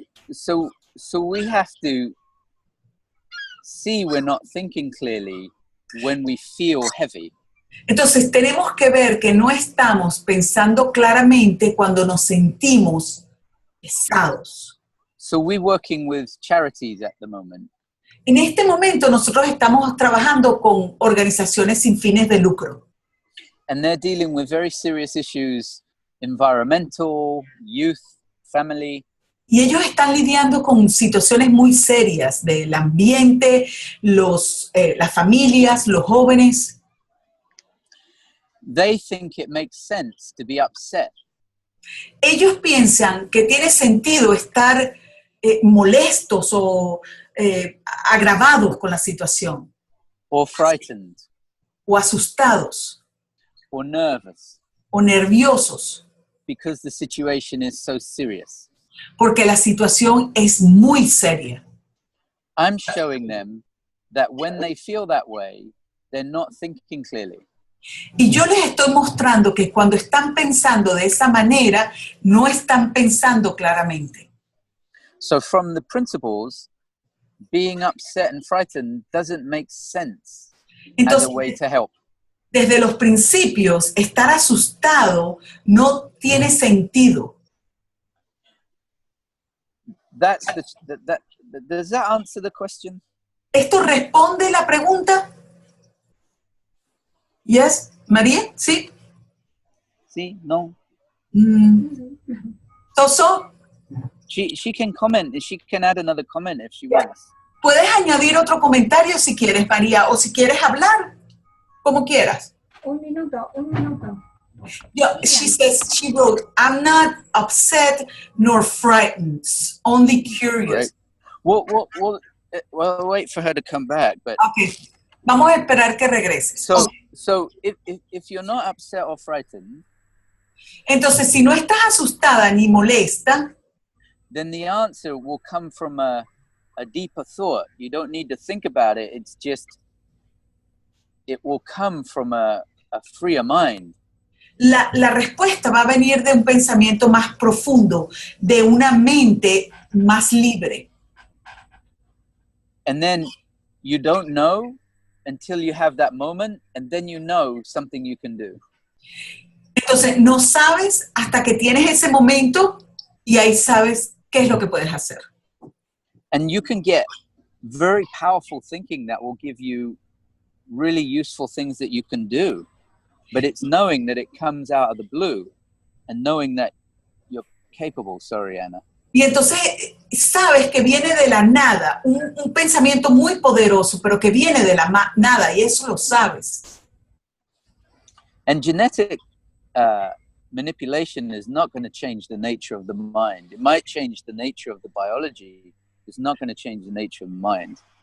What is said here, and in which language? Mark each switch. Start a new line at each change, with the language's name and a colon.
English: So we have to see we're not thinking clearly when we feel heavy.
Spanish: Entonces tenemos que ver que no estamos pensando claramente cuando nos sentimos pesados.
English: So we're working with charities at the moment.
Spanish: En este momento nosotros estamos trabajando con organizaciones sin fines de lucro.
English: And they're dealing with very serious issues, environmental, youth, family.
Spanish: Y ellos están lidiando con situaciones muy serias del ambiente, las familias, los jóvenes.
English: They think it makes sense to be upset.
Spanish: Ellos piensan que tiene sentido estar molestos o agravados con la situación.
English: Or frightened.
Spanish: O asustados.
English: Or nervous.
Spanish: O nerviosos.
English: Because the situation is so serious.
Spanish: Porque la situación es muy seria.
English: I'm showing them that when they feel that way, they're not thinking clearly.
Spanish: Y yo les estoy mostrando que cuando están pensando de esa manera, no están pensando claramente.
English: So from the principles, being upset and frightened doesn't make sense. Entonces, as a way to help.
Spanish: Desde los principios, estar asustado no tiene sentido.
English: Does that answer the question?
Spanish: ¿Esto responde la pregunta?
English: Yes, María, ¿sí?
Spanish: Sí, no.
English: So. She can comment. She can add another comment if she wants.
Spanish: Puedes añadir otro comentario si quieres, María, o si quieres hablar, como quieras. Un minuto.
English: Yeah, she wrote, I'm not upset nor frightened, only curious. Right. Well, wait for her to come back. But
Spanish: okay. Vamos a esperar que regrese.
English: So if you're not upset or frightened,
Spanish: entonces si no estás asustada ni molesta,
English: then the answer will come from a deeper thought. You don't need to think about it. It's just, it will come from a freer mind.
Spanish: La respuesta va a venir de un pensamiento más profundo, de una mente más libre.
English: And then you don't know until you have that moment, and then you know something you can do.
Spanish: Entonces, no sabes hasta que tienes ese momento y ahí sabes qué es lo que puedes hacer.
English: And you can get very powerful thinking that will give you really useful things that you can do. But it's knowing that it comes out of the blue and knowing that you're capable. Sorry, Anna.
Spanish: Y entonces sabes que viene de la nada, un pensamiento muy poderoso, pero que viene de la nada, y eso lo sabes.
English: And genetic manipulation is not going to change the nature of the mind. It might change the nature of the biology. It's not going to change the nature of the mind.